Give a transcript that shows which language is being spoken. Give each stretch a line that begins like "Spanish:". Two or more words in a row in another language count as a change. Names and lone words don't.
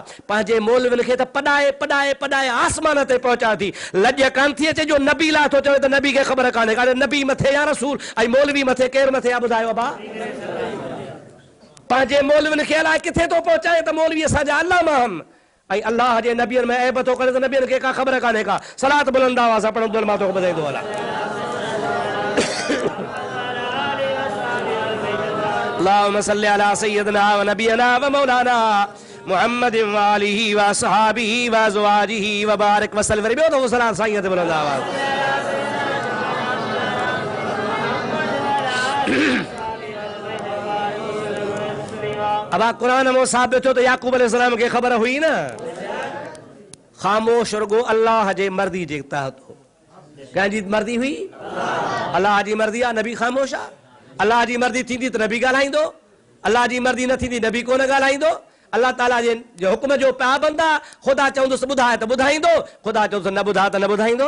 Sindhi: पंहिंजे मौलवियुनि खे त पढ़ाए पढ़ाए पढ़ाए आसमान ते पहुचा थी, लॼ कान थी अचे जो नबी लाइ थो चवे त नबी खे ख़बर कान्हे काॾे नबी मथे या रसूल ऐं मौलवी मथे केरु मथे आहे ॿुधायो बा? पंहिंजे मौलवियुनि खे अलाए किथे थो पहुचाए त मौलवी असांजा अल्लामा आहिनि ऐं अल्लाह जे नबियनि में ऐब थो करे त नबियनि खे का ख़बर कान्हे का। सलात बुलंद आवाज़ सां पढ़ंदो मां तोखे ॿुधाईंदो हलां।
Arabic: اللهم صل على سيدنا و نبينا و مولانا محمد و آله و أصحابه و أزواجه و بارك و سلم.
Sindhi: ॿियो दफ़ो सलात साईं ते बुलंद आवाज़। अब कुरान में साबित हो तो याकूब अलैहिस्सलाम के खबर हुई ना, खामोश रुगो अल्लाह जे मर्दी जे तहत हो। कंहिंजी मर्दी हुई? अल्लाह जी मर्दी आहे, नबी ख़ामोश आहे। अल्लाह जी मर्दी थींदी त नबी ॻाल्हाईंदो, अल्लाह जी मर्दी न थींदी नबी कोन ॻाल्हाईंदो। अल्लाह ताला जे हुक्म जो पाबंद आहे, ख़ुदा चवंदुसि ॿुधाए त ॿुधाईंदो, ख़ुदा चवंदुसि न ॿुधा त न ॿुधाईंदो।